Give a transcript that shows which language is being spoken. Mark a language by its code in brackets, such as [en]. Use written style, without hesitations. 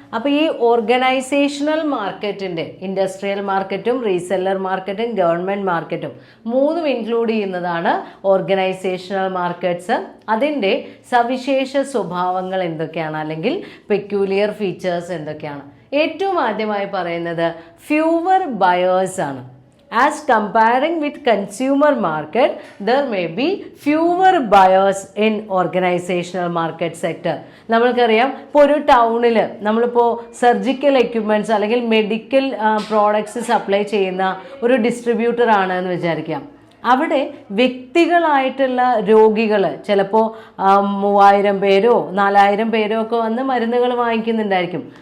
[ml] അപ്പോൾ ഈ ഓർഗനൈസേഷണൽ മാർക്കറ്റിൻ്റെ ഇൻഡസ്ട്രിയൽ മാർക്കറ്റും റീസെല്ലർ മാർക്കറ്റും ഗവൺമെൻറ് മാർക്കറ്റും മൂന്നും ഇൻക്ലൂഡ് ചെയ്യുന്നതാണ് ഓർഗനൈസേഷണൽ മാർക്കറ്റ്സ്. അതിൻ്റെ സവിശേഷ സ്വഭാവങ്ങൾ എന്തൊക്കെയാണ്, അല്ലെങ്കിൽ പെക്യൂലിയർ ഫീച്ചേഴ്സ് എന്തൊക്കെയാണ്? ഏറ്റവും ആദ്യമായി പറയുന്നത് ഫ്യൂവർ ബയേഴ്സ് ആണ്. [en] As comparing with consumer market, there may be fewer buyers in organizational market sector. [ml] നമ്മൾക്കറിയാം, ഇപ്പോൾ ഒരു ടൗണിൽ നമ്മളിപ്പോൾ സർജിക്കൽ എക്യുപ്മെൻറ്റ്സ് അല്ലെങ്കിൽ മെഡിക്കൽ പ്രോഡക്ട്സ് സപ്ലൈ ചെയ്യുന്ന ഒരു ഡിസ്ട്രിബ്യൂട്ടർ ആണ് എന്ന് വിചാരിക്കാം. അവിടെ വ്യക്തികളായിട്ടുള്ള രോഗികൾ ചിലപ്പോൾ 3000 പേരോ 4000 പേരോ ഒക്കെ വന്ന് മരുന്നുകൾ വാങ്ങിക്കുന്നുണ്ടായിരിക്കും.